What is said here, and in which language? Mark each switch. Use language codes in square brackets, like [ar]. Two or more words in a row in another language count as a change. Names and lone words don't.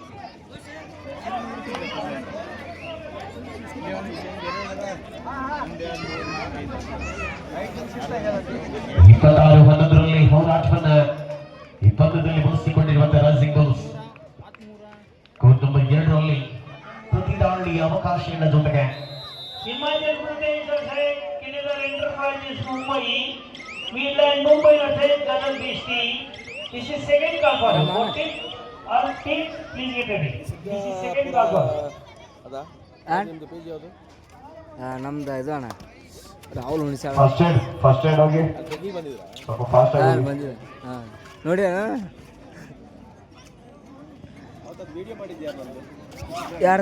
[kn] 26-11 ಹೋರಾಟವನ್ನ ಈ ಪಂದ್ಯದಲ್ಲಿ ಮುಗಿಸಿಕೊಂಡಿರುವಂತಹ ರೈಸಿಂಗ್ ಬುಲ್ಸ್ [en] court number [kn] 2 ಪ್ರತಿ ದಾಳಿಯ ಅವಕಾಶಗಳ ಜೊತೆಗೆ [en] Himachal Pradesh versus Kiledar Enterprises Mumbai, Midland Mumbai versus Gadar District. This is second call for you. Okay? All teams please get ready. This is second call for you. [kn] ನಿಮ್ದು ಪೇಜ್ ಯಾವುದು? ನಮ್ದು ಇದು ಅಣ್ಣ ರಾಹುಲ್ ಹುಣಸಾಳ. [en] first aid [kn] ಹೋಗಿ ನೀವು ಬಂದಿದ್ರಾ? ಸ್ವಲ್ಪ ಫಾಸ್ಟ್ ಆಗಿ ಬಂದಿದೆ. ಹಾಂ ನೋಡಿ ಅಣ್ಣ ಅವತ್ತು ವಿಡಿಯೋ ಮಾಡಿದ್ಯಾ ಬಂದು ಯಾರ್ದು?